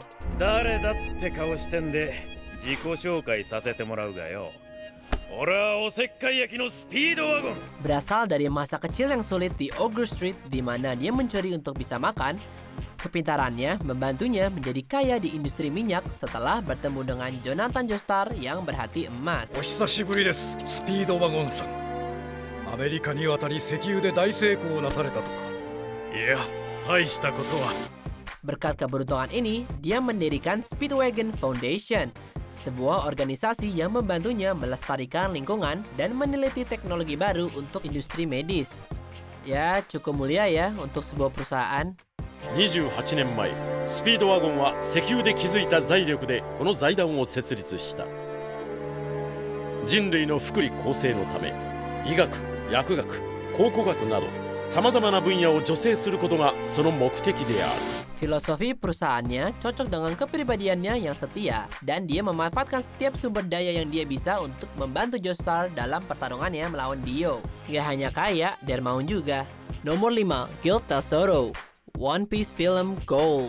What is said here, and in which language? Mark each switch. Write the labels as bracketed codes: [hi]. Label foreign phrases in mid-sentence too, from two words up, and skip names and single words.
[ja] 誰だって顔してんで自己紹介させてもらうがよ。俺はおせっかい焼きのスピードワゴン。 [id] Berasal dari masa kecil yang sulit di Ogre Street di mana dia mencuri untuk bisa makan, kepintarannya membantunya menjadi kaya di industri minyak setelah bertemu dengan Jonathan Joestar yang berhati emas. [ja] お久しぶりです、スピードワゴンさん。アメリカに渡り石油で大成功なされたとか。いや、大したことは。 [id] Berkat keberuntungan ini, dia mendirikan Speedwagon Foundation, sebuah organisasi yang membantunya melestarikan lingkungan dan meneliti teknologi baru untuk industri medis. Ya, cukup mulia ya untuk sebuah perusahaan. [ja] 28 年前、スピードワゴンは石油で築いた財力でこの財団を設立した。人類の福利厚生のため、医学、薬学、考古学などさまざまな分野を助成することがその目的である。 [id] Filosofi perusahaannya cocok dengan kepribadiannya yang setia, dan dia memanfaatkan setiap sumber daya yang dia bisa untuk membantu Joestar dalam pertarungannya melawan Dio. Gak hanya kaya, dermawan juga. Nomor 5. Gil Tesoro, One Piece Film Gold.